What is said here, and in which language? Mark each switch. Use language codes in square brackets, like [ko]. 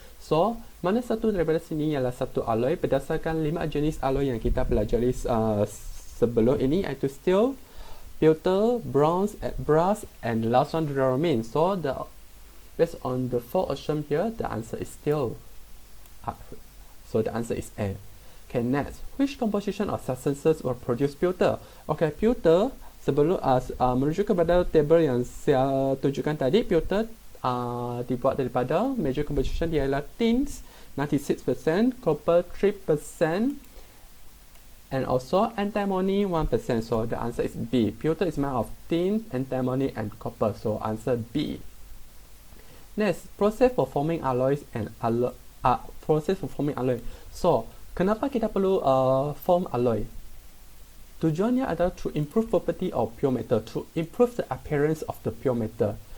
[ms] So mana satu daripada sini ialah satu alloy berdasarkan 5 jenis alloy yang kita pelajari sebelum ini, iaitu steel, pewter, bronze, brass, [en] and last one duralumin. So the Based on the four assumptions here, the answer is still so the answer is A. Okay, next, which composition of substances will produce pewter? [ms] Okay, pewter, sebelum merujuk kepada table yang saya tunjukkan tadi, pewter dibuat daripada major composition dia ialah tins 96%, copper 3%, [en] and also antimony 1%. So the answer is B. Pewter is made of tin, antimony, and copper. So answer B. Next, process for forming alloys and process for forming alloy. [ms] So kenapa kita perlu form alloy? Tujuannya adalah [en] to improve property of pure metal, to improve the appearance of the pure metal.